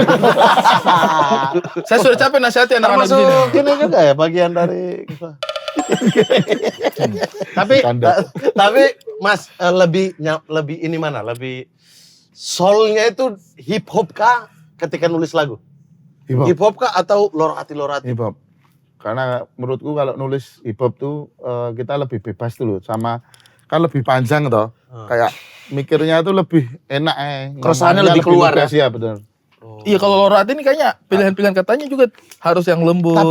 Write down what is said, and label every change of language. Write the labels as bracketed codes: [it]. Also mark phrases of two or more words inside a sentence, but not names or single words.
[id] Saya sudah capek nasihati anak-anak di Termasuk sini. ini juga ya bagian dari Tapi tapi Mas lebih ini mana? Lebih soulnya itu hip hop kah ketika nulis lagu? Hip hop. Hip hop kah atau lorati-lorati? Hip hop. Karena menurutku kalau nulis hip hop tuh kita lebih bebas tuh loh, sama kan lebih panjang toh. Kayak mikirnya tuh lebih enak Keresahannya ngomongnya lebih keluar lugas, ya benar. Iya, kalau Lorat ini kayaknya pilihan-pilihan katanya juga harus yang lembut. Tapi